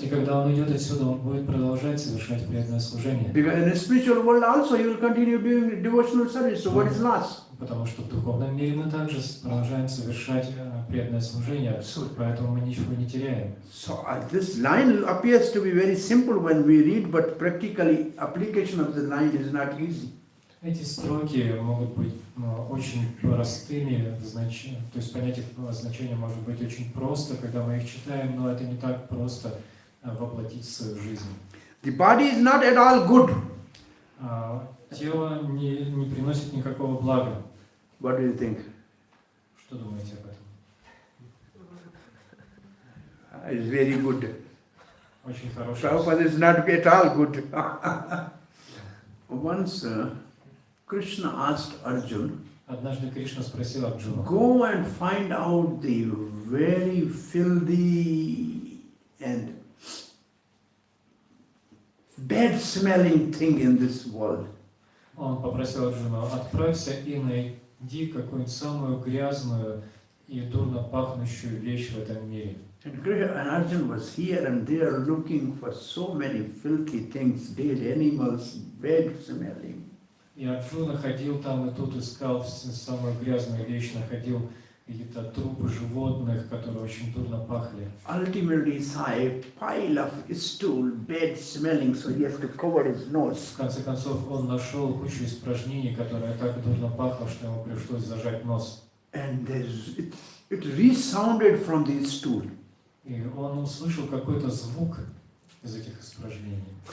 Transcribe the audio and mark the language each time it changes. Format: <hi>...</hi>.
<ru>И когда он уйдет отсюда, он будет продолжать совершать преданное служение.</ru> <en>Because in the spiritual world also he will continue doing devotional service. So what is lost?</en> <ru>Потому что в духовном мире мы также продолжаем совершать преданное служение, поэтому мы ничего не теряем.</ru> <en>So this line appears to be very simple when we read, but practically application of the line is not easy.</en> <ru>Эти строки могут быть очень простыми, то есть понять их значение может быть очень просто, когда мы их читаем, но это не так просто воплотить в свою жизнь.</ru> <en>The body is not at all good.</en> <ru>Тело не приносит никакого блага.</ru> <en>What do you think?</en> <ru>Что думаете об этом?</ru> <en>It's very good.</en> <ru>Очень хороший.</ru> <en>Prabhupada is not at all good. Once Krishna asked Arjuna,</en> <ru>Однажды Кришна спросил Арджуну:</ru> <en>go and find out the very filthy and bad smelling thing in this world.</en> <ru>Он попросил Арджуну: отправься и найди какую-нибудь самую грязную и дурно пахнущую вещь в этом мире.</ru> <en>And Arjuna was here and there looking for so many filthy things, dead animals, bad smelling.</en> <ru>И Арджуна ходил там и тут, искал самую грязную вещь, находил какие-то трупы животных, которые очень дурно пахли.</ru> <en>Ultimately, he saw a pile of stool, bad smelling, so he has to cover his nose.</en> <ru>В конце концов, он нашел кучу испражнений, которые так дурно пахло, что ему пришлось зажать нос.</ru> <en>And it resounded from the stool.</en> <ru>И он услышал какой-то звук из этих испражнений.</ru>